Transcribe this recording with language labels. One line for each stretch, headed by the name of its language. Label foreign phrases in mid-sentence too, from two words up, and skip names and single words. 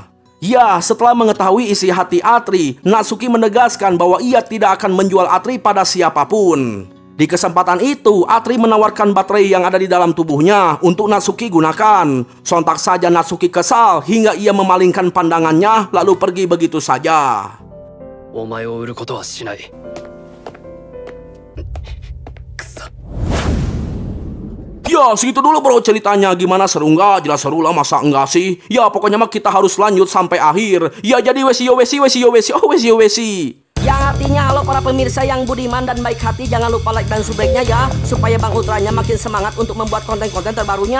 Indonesian: Ya, setelah mengetahui isi hati Atri, Natsuki menegaskan bahwa ia tidak akan menjual Atri pada siapapun. Di kesempatan itu, Atri menawarkan baterai yang ada di dalam tubuhnya untuk Natsuki gunakan. Sontak saja Natsuki kesal hingga ia memalingkan pandangannya lalu pergi begitu saja.
Japanese: お前を売ることはしない。
Indonesian: Ya, segitu dulu bro ceritanya. Gimana, seru nggak? Jelas seru lah, masa enggak sih? Ya, pokoknya mah kita harus lanjut sampai akhir. Ya, jadi wesi. Yang artinya halo para pemirsa yang budiman dan baik hati, jangan lupa like dan subscribe-nya ya, supaya Bang Ultranya makin semangat untuk membuat konten-konten terbarunya.